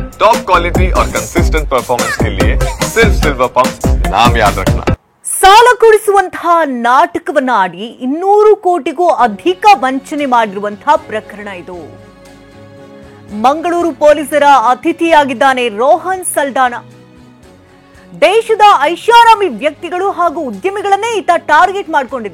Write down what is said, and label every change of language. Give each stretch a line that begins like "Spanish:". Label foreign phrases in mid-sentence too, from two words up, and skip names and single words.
English: top quality
Hindi: और
English: consistent performance
Hindi: के लिए सिर्फ सिल्वर पंप नाम याद रखना।
Kannada: ಸಾಲ ಕೊಡಿಸುವಂತಹ ನಾಟಕವನ್ನ ಆಡಿ 200 ಕೋಟಿಗೂ ಅಧಿಕ ವಂಚನೆ ಮಾಡಿರುವಂತಹ ಪ್ರಕರಣ ಇದು. ಮಂಗಳೂರು ಪೊಲೀಸರ ಅತಿಥಿಯಾಗಿದ್ದಾನೆ ರೋಹನ್ ಸಲ್ಡಾನಾ. ದೇಶದ ಐಷಾರಾಮಿ ವ್ಯಕ್ತಿಗಳು ಹಾಗೂ ಉದ್ಯಮಿಗಳನ್ನೇ ಈತ ಟಾರ್ಗೆಟ್ ಮಾಡಿಕೊಂಡಿದ್ದ.